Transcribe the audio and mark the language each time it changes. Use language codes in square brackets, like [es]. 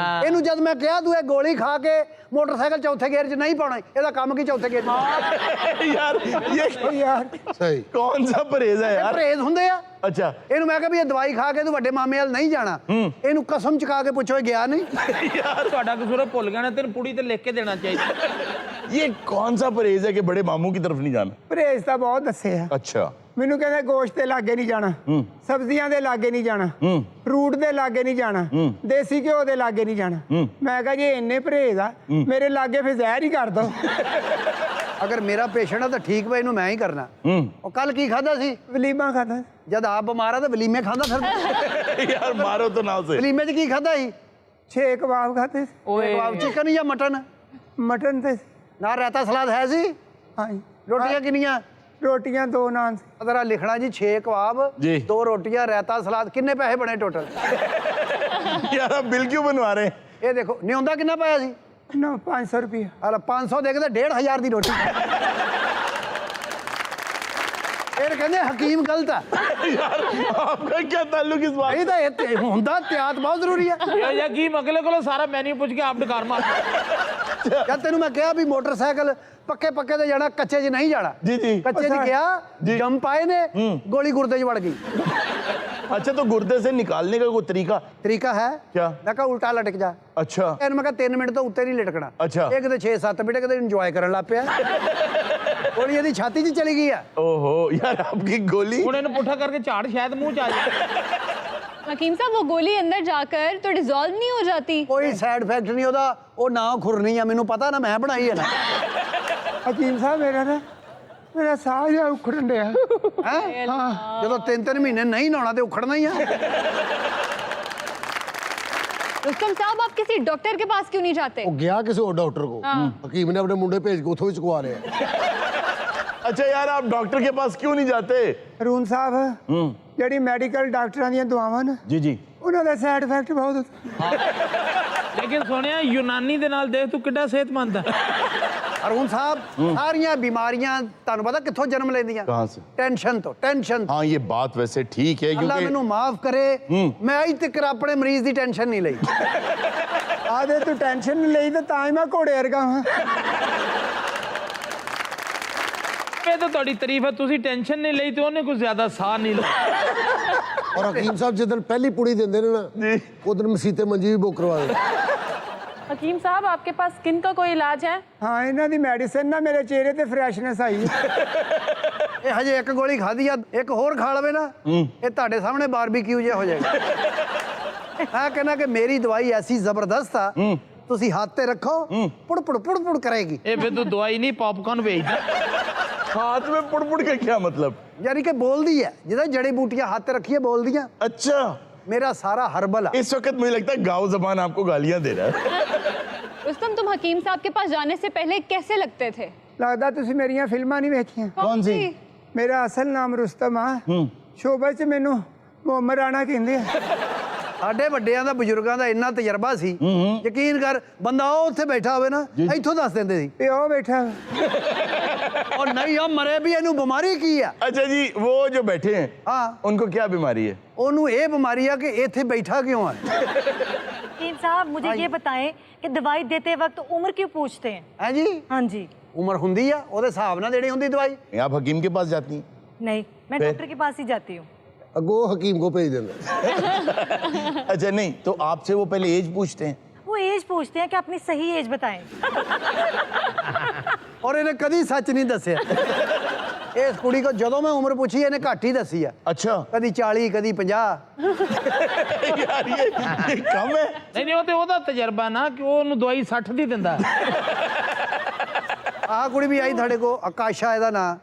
[pa] ਇਹਨੂੰ ਜਦ ਮੈਂ ਕਿਹਾ ਤੂੰ ਇਹ ਗੋਲੀ ਖਾ ਕੇ ਮੋਟਰਸਾਈਕਲ ਚੌਥੇ ਗੇਅਰ 'ਚ ਨਹੀਂ ਪਾਉਣਾ, ਇਹਦਾ ਕੰਮ ਕੀ ਚੌਥੇ ਗੇਅਰ 'ਚ? [hi] यार ये [pa] ਯਾਰ ਸਹੀ। [hi] कौन सा परहेज है यार? [pa] ਪਰਹੇਜ਼ ਹੁੰਦੇ ਆ। [hi] अच्छा [pa] ਇਹਨੂੰ ਮੈਂ ਕਿਹਾ ਵੀ ਇਹ ਦਵਾਈ ਖਾ ਕੇ ਤੂੰ ਵੱਡੇ ਮਾਮੇ ਵੱਲ ਨਹੀਂ ਜਾਣਾ। ਇਹਨੂੰ ਕਸਮ ਚੁਕਾ ਕੇ ਪੁੱਛੋ, ਇਹ ਗਿਆ ਨਹੀਂ। ਯਾਰ ਤੁਹਾਡਾ ਕਸੂਰ ਭੁੱਲ ਗਿਆ ਨਾ, ਤੈਨੂੰ ਪੁੜੀ ਤੇ ਲਿਖ ਕੇ ਦੇਣਾ ਚਾਹੀਦਾ। [hi] ये कौन सा परहेज है कि बड़े मामू की तरफ नहीं जाना? [pa] ਪਰਹੇਜ਼ ਤਾਂ ਬਹੁਤ ਦੱਸੇ ਆ। [hi] अच्छा, [pa] ਮੈਨੂੰ ਕਹਿੰਦੇ ਗੋਸ਼ਤ ਦੇ ਲਾਗੇ ਨਹੀਂ ਜਾਣਾ, ਸਬਜ਼ੀਆਂ ਦੇ ਲਾਗੇ ਨਹੀਂ ਜਾਣਾ, ਫਰੂਟ ਦੇ ਲਾਗੇ ਨਹੀਂ ਜਾਣਾ, ਦੇਸੀ ਘਿਓ ਦੇ ਲਾਗੇ ਨਹੀਂ ਜਾਣਾ। ਮੈਂ ਕਿਹਾ ਜੇ ਇੰਨੇ ਪਰਹੇਜ਼ ਆ ਮੇਰੇ ਲਾਗੇ ਫਿਰ ਜ਼ਹਿਰ ਹੀ ਕਰ ਦੋ। ਅਗਰ ਮੇਰਾ ਪੇਸ਼ੈਂਟ ਆ ਤਾਂ ਠੀਕ ਵਾ, ਇਹਨੂੰ ਮੈਂ ਹੀ ਕਰਨਾ। ਉਹ ਕੱਲ ਕੀ ਖਾਦਾ ਸੀ? ਵਲੀਮਾ ਖਾਦਾ। ਜਦ ਆਪ ਬਿਮਾਰ ਆ ਤਾਂ ਵਲੀਮੇ ਖਾਂਦਾ ਫਿਰ। [hi] यार मारो तो नाव से। [pa] ਵਲੀਮੇ 'ਚ ਕੀ ਖਾਦਾ ਸੀ? 6 ਕਬਾਬ ਖਾਦੇ, ਕਬਾਬ, ਚਿਕਨ ਜਾਂ ਮਟਨ? ਮਟਨ ਤੇ ਨਾਲ ਰਾਇਤਾ ਸਲਾਦ ਹੈ ਸੀ? ਹਾਂਜੀ। ਰੋਟੀਆਂ ਕਿੰਨੀਆਂ? ਰੋਟੀਆਂ 2 ਨਾਨ ਸੀ। ਅਗਰ ਲਿਖਣਾ ਜੀ 6 ਕਬਾਬ, [hi] जी। [pa] 2 ਰੋਟੀਆਂ, ਰਾਇਤਾ ਸਲਾਦ। ਕਿੰਨੇ ਪੈਸੇ ਬਣੇ ਟੋਟਲ? [hi] यार आप बिल क्यों बनवा रहे हैं? [pa] ਇਹ ਦੇਖੋ ਨਿਉਂਦਾ ਕਿੰਨਾ ਪਾਇਆ ਸੀ? ਨਾ 500 ਰੁਪਏ। ਅਰੇ 500 ਦੇ ਕੇ ਤਾਂ 1500 ਦੀ ਰੋਟੀ। ਫਿਰ ਕਹਿੰਦੇ ਹਕੀਮ ਗਲਤ ਆ। [hi] यार आपका क्या ताल्लुक इस बात? [pa] ਇਹ ਤਾਂ ਹੁੰਦਾ, ਤਿਆਤ ਬਹੁਤ ਜ਼ਰੂਰੀ ਆ। ਇਹ ਜਾਂ ਕੀ ਅਗਲੇ ਕੋਲੋਂ ਸਾਰਾ ਮੈਨੂ ਪੁੱਛ ਕੇ ਆਪ ਡਕਾਰ ਮਾਰ। ਜਦ ਤੈਨੂੰ ਮੈਂ ਕਿਹਾ ਵੀ ਮੋਟਰਸਾਈਕਲ ਪੱਕੇ ਪੱਕੇ ਤੇ ਜਾਣਾ, ਕੱਚੇ 'ਚ ਨਹੀਂ ਜਾਣਾ। [hi] जी जी [pa] ਕੱਚੇ 'ਚ ਗਿਆ, ਜੰਪ ਆਏ ਨੇ, ਗੋਲੀ ਗੁਰਦੇ 'ਚ ਵੜ ਗਈ। [hi] अच्छा तो गुर्दे से निकालने का कोई [pa] ਤਰੀਕਾ ਹੈ [hi] क्या? [pa] ਮੈਂ ਕਿਹਾ ਉਲਟਾ ਲਟਕ ਜਾ। [hi] अच्छा [pa] ਇਹਨੂੰ ਮੈਂ ਕਿਹਾ 3 ਮਿੰਟ ਤੋਂ ਉੱਤੇ ਨਹੀਂ ਲਟਕਣਾ। ਅੱਛਾ। ਇਹ ਕਿਤੇ 6-7 ਮਿੰਟ ਕਿਤੇ ਇੰਜੋਏ ਕਰਨ ਲੱਗ ਪਿਆ। ਗੋਲੀ ਇਹਦੀ ਛਾਤੀ 'ਚ ਚਲੀ ਗਈ ਆ। [hi] ओहो यार आपकी गोली [pa] ਹੁਣ ਇਹਨੂੰ ਪੁੱਠਾ ਕਰਕੇ ਝਾੜ ਸ਼ਾਇਦ ਮੂੰਹ 'ਚ ਆ ਜਾਏ। [hi] हकीम साहब वो गोली अंदर जाकर तो डिसॉल्व नहीं हो जाती? [pa] ਕੋਈ ਸਾਈਡ ਇਫੈਕਟ ਨਹੀਂ ਉਹਦਾ, ਉਹ ਨਾ ਖੁਰਨੀ ਆ, ਮੈਨੂੰ ਪਤਾ ਨਾ, ਮੈਂ ਬਣਾਈ ਹੈ ਨਾ। ਹਕੀਮ ਸਾਹਿਬ ਮੇਰਾ ਸਾਹ ਜਿਹਾ ਉਖੜਨ ਡਿਆ। ਹੈਂ? ਜਦੋਂ 3-3 ਮਹੀਨੇ ਨਹੀਂ ਨਹਾਉਣਾ ਤੇ ਉਖੜਨਾ ਹੀ ਆ। [hi] रुस्तम साहब आप किसी डॉक्टर के पास क्यों नहीं जाते? [pa] ਉਹ ਗਿਆ ਕਿਸੇ ਹੋਰ ਡਾਕਟਰ ਕੋ, ਹਕੀਮ ਨੇ ਆਪਣੇ ਮੁੰਡੇ ਭੇਜ ਕੇ ਉਥੋਂ ਹੀ ਚੁਕਵਾ ਲਿਆ। [hi] अच्छा यार आप डॉक्टर के पास क्यों नहीं जाते? [pa] ਹਰੂਨ ਸਾਹਿਬ ਜਿਹੜੀ ਮੈਡੀਕਲ ਡਾਕਟਰਾਂ ਦੀਆਂ ਦੁਆਵਾਂ ਨੇ [hi] जी जी [pa] ਉਹਨਾਂ ਦਾ ਸਾਈਡ ਇਫੈਕਟ ਬਹੁਤ। ਲੇਕਿਨ ਸੋਹਣਿਆ ਯੂਨਾਨੀ ਦੇ ਨਾਲ ਦੇਖ ਤੂੰ ਕਿੱਡਾ ਸਿਹਤਮੰਦ ਹੈ। ਅਰੁਣ ਸਾਹਿਬ ਸਾਰੀਆਂ ਬਿਮਾਰੀਆਂ ਤੁਹਾਨੂੰ ਪਤਾ ਕਿੱਥੋਂ ਜਨਮ ਲੈਂਦੀਆਂ? [hi] कहाँ से? [pa] ਟੈਨਸ਼ਨ ਤੋਂ। [hi] हाँ ये बात वैसे ठीक है [pa] ਅੱਲਾ [hi] क्योंकि [pa] ਮੈਨੂੰ ਮਾਫ ਕਰੇ, ਮੈਂ ਅੱਜ ਤੱਕ ਆਪਣੇ ਮਰੀਜ਼ ਦੀ ਟੈਨਸ਼ਨ ਨਹੀਂ ਲਈ। ਆਦੇ ਤੂੰ ਟੈਨਸ਼ਨ ਨਹੀਂ ਲਈ ਤੇ ਤਾਂ ਹੀ ਮੈਂ ਘੋੜੇ ਵਰਗਾ ਹਾਂ। ਇਹ ਤਾਂ ਤੁਹਾਡੀ ਤਾਰੀਫ ਹੈ, ਤੁਸੀਂ ਟੈਨਸ਼ਨ ਨਹੀਂ ਲਈ ਤੇ ਉਹਨੇ ਕੁਝ ਜ਼ਿਆਦਾ ਸਾਹ ਨਹੀਂ ਲਿਆ। ਔਰ ਹਕੀਮ ਸਾਹਿਬ ਜਿੱਦਣ ਪਹਿਲੀ ਪੁੜੀ ਦਿੰਦੇ ਨੇ ਨਾ, ਉਦੋਂ ਮਸੀਤੇ ਮੰਜੀ ਵੀ ਬੁੱਕ ਕਰਵਾ ਦੇ। [hi] हकीम साहब आपके पास स्किन का कोई इलाज है? [pa] ਹਾਂ ਇਹਨਾਂ ਦੀ ਮੈਡੀਸਿਨ ਨਾਲ ਮੇਰੇ ਚਿਹਰੇ ਤੇ ਫਰੈਸ਼ਨੈਸ ਆਈ। ਇਹ ਹਜੇ ਇੱਕ ਗੋਲੀ ਖਾਧੀ ਆ, ਇੱਕ ਹੋਰ ਖਾ ਲਵੇ ਨਾ, ਇਹ ਤੁਹਾਡੇ ਸਾਹਮਣੇ ਬਾਰਬੀਕਿਊ ਜਿਹਾ ਹੋ ਜਾਏਗਾ। ਮੈਂ ਕਹਿੰਦਾ ਕਿ ਮੇਰੀ ਦਵਾਈ ਐਸੀ ਜ਼ਬਰਦਸਤ ਆ, ਤੁਸੀਂ ਹੱਥ ਤੇ ਰੱਖੋ, ਪੁੜ ਪੁੜ ਪੁੜ ਪੁੜ ਕਰੇਗੀ। ਇਹ ਫਿਰ ਤੂੰ ਦਵਾਈ ਨਹੀਂ ਪੌਪਕਾਰਨ ਵੇਚਦਾ। [hi] हाथ में पुड़ का क्या मतलब? [pa] ਯਾਨੀ ਕਿ ਬੋਲਦੀ ਹੈ, ਜਿਹਦਾ ਜੜੀ ਬੂਟੀਆਂ ਹੱਥ ਤੇ ਰੱਖੀਏ ਬੋਲਦੀਆਂ। [hi] अच्छा [pa] ਮੇਰਾ ਸਾਰਾ ਹਰਬਲ ਆ। [hi] इस वक्त मुझे लगता है गाँव जबान आपको गालियां दे रहा है। रुस्तम तुम हकीम साहब के पास जाने से पहले कैसे लगते थे? [pa] ਲੱਗਦਾ ਤੁਸੀਂ ਮੇਰੀਆਂ ਫਿਲਮਾਂ ਨਹੀਂ ਵੇਖੀਆਂ। [hi] कौन सी? [pa] ਮੇਰਾ ਅਸਲ ਨਾਮ ਰੁਸਤਮ ਆ, ਸ਼ੋਭਾ 'ਚ ਮੈਨੂੰ ਮੁਹੰਮਦ ਰਾਣਾ ਕਹਿੰਦੇ ਆ। ਸਾਡੇ ਵੱਡਿਆਂ ਦਾ ਬਜ਼ੁਰਗਾਂ ਦਾ ਇੰਨਾ ਤਜਰਬਾ ਸੀ, ਯਕੀਨ ਕਰ, ਬੰਦਾ ਉਹ ਉੱਥੇ ਬੈਠਾ ਹੋਵੇ ਨਾ, ਇੱਥੋਂ ਦੱਸ ਦਿੰਦੇ ਸੀ ਤੇ ਉਹ ਬੈਠਾ ਔਰ ਨਹੀਂ ਉਹ ਮਰੇ ਵੀ, ਇਹਨੂੰ ਬਿਮਾਰੀ ਕੀ ਆ। [hi] अच्छा जी वो जो बैठे हैं हाँ उनको क्या बीमारी है? [pa] ਉਹਨੂੰ ਇਹ ਬਿਮਾਰੀ ਆ ਕਿ ਇੱਥੇ ਬੈਠਾ ਕਿਉਂ ਆ। [hi] हकीम साहब मुझे ये बताएं कि दवाई देते वक्त उम्र क्यों पूछते हैं? [pa] ਹੈ ਜੀ, [hi] हाँ जी। [pa] ਉਮਰ ਹੁੰਦੀ ਆ, ਉਹਦੇ ਹਿਸਾਬ ਨਾਲ ਦੇਣੀ ਹੁੰਦੀ ਦਵਾਈ। [hi] आप हकीम के पास जाती हैं? नहीं, मैं डॉक्टर के पास ही जाती हूँ। [pa] ਅੱਗੋਂ ਹਕੀਮ ਕੋ ਭੇਜ ਦਿੰਦੇ। [hi] अच्छा नहीं तो आपसे वो पहले एज पूछते हैं? वो एज पूछते हैं कि अपनी सही एज बताएं। [pa] ਔਰ ਇਹਨੇ ਕਦੀ ਸੱਚ ਨਹੀਂ ਦੱਸਿਆ। ਇਸ ਕੁੜੀ ਕੋ ਜਦੋਂ ਮੈਂ ਉਮਰ ਪੁੱਛੀ ਇਹਨੇ ਘੱਟ ਹੀ ਦੱਸੀ ਆ। [hi] अच्छा [pa] ਕਦੀ 40 ਕਦੀ 50। [hi] यार ये कम है। [pa] ਨਹੀਂ ਉਹ ਤੇ ਉਹਦਾ ਤਜਰਬਾ ਨਾ ਕਿ ਉਹ ਉਹਨੂੰ ਦਵਾਈ 60 ਦੀ ਦਿੰਦਾ। ਆਹ ਕੁੜੀ ਵੀ ਆਈ ਤੁਹਾਡੇ ਕੋ, ਆਕਾਸ਼ਾ ਇਹਦਾ ਨਾਂ,